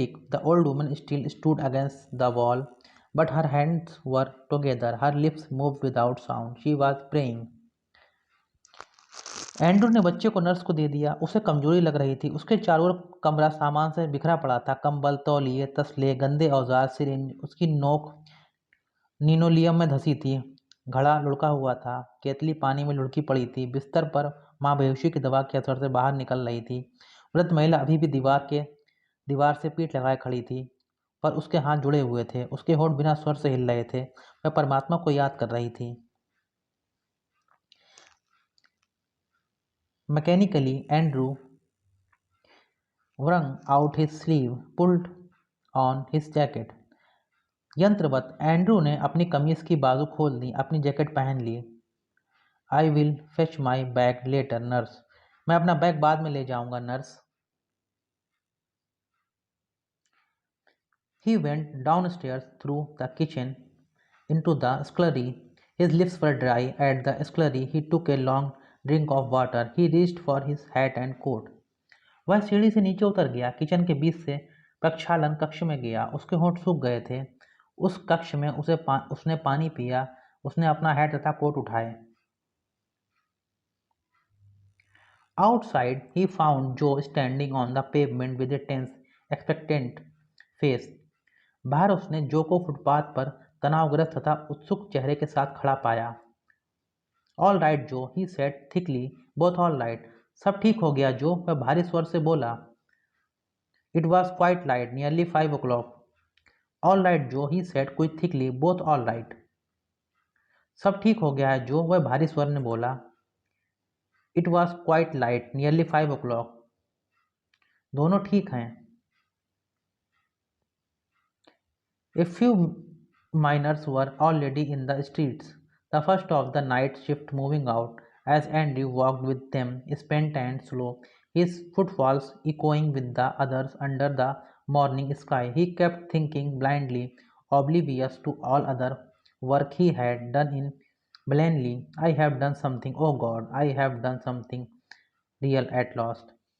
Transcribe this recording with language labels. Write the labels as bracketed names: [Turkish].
[English] The old woman still stood against the wall, but her hands were together, her lips moved without sound. She was praying. [Hindi] Andrew ने बच्चे को nurse को दे दिया। उसे कमजोरी लग रही थी। उसके चारों ओर कमरा सामान से बिखरा पड़ा था। कंबल, तौलिए, तसले, गंदे औजार, सिरिंज। उसकी नोक निनोलियम में धसी थी। घड़ा लुढ़का हुआ था। केतली पानी में लुढ़की पड़ी थी। बिस्तर पर माँ बेहोशी की दवा के असर से बाहर निकल रही थी। वृद्ध महिला अभी भी दीवार से पीठ लगाए खड़ी थी, पर उसके हाथ जुड़े हुए थे। उसके होंठ बिना स्वर से हिल रहे थे। वह परमात्मा को याद कर रही थी। Mechanically Andrew [English] wrung out his sleeve, pulled on his jacket. [Hindi] यंत्रवत Andrew ने अपनी कमीज की बाजू खोल दी, अपनी जैकेट पहन ली। [English] I will fetch my bag later nurse. [Hindi] मैं अपना बैग बाद में ले जाऊंगा nurse. [English] He went downstairs through the kitchen into the scullery. His lips were dry at the scullery. He took a long drink of water. He reached for his hat and coat. [Hindi] वह सीढ़ी से नीचे उतर गया, kitchen के बीच से प्रक्षालन कक्ष में गया। उसके होंठ सूख गए थे। उस कक्ष में उसने पानी पिया। उसने अपना हैट तथा कोट उठाए। [English] Outside, he found Joe standing on the pavement with a tense, expectant face. [Hindi] बाहर उसने जो को फुटपाथ पर तनावग्रस्त तथा उत्सुक चेहरे के साथ खड़ा पाया। [English] All right Joe, he said thickly, both all right. [Hindi] सब ठीक हो गया जो, वह भारी स्वर से बोला। [English] It was quite light, nearly 5 o'clock. All right Joe, he said quick thickly, both all right. [Hindi] सब ठीक हो गया है जो, वह भारी स्वर में बोला। [English] It was quite light, nearly 5 o'clock. [Hindi] दोनों ठीक हैं। [English] A few miners were already in the streets, the first of the night shift moving out. As Andrew walked with them, spent and slow, his footfalls echoing with the others under the morning sky, he kept thinking blindly, oblivious to all other work he had done in blindly. I have done something, oh God, I have done something real at last.